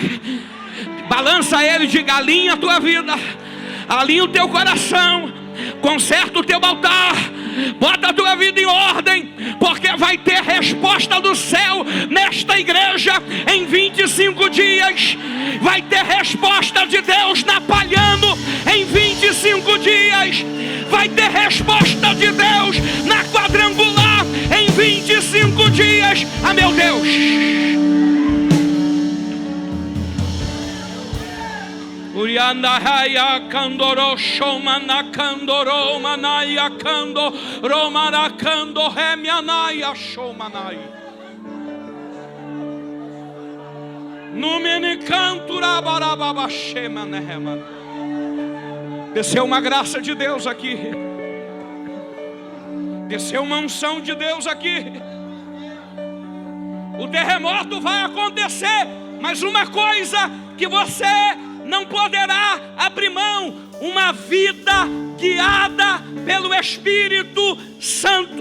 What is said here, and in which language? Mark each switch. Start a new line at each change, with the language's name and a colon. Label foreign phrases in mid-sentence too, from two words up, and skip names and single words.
Portuguese: Balança ele e diga: alinha a tua vida, alinha o teu coração, conserta o teu altar, bota a tua vida em ordem, porque vai ter resposta do céu nesta igreja. Em 25 dias vai ter resposta de Deus na Palhano. Em 25 dias vai ter resposta de Deus na Quadrangular. Em 25 dias, ah meu Deus, Urianda haya kandoro shomana kandoro manaya kando romana kando hemianaya shomanai numene cantura barababa shemanehema. Desceu uma graça de Deus aqui. Desceu uma unção de Deus aqui. O terremoto vai acontecer, mas uma coisa que você não poderá abrir mão: uma vida guiada pelo Espírito Santo.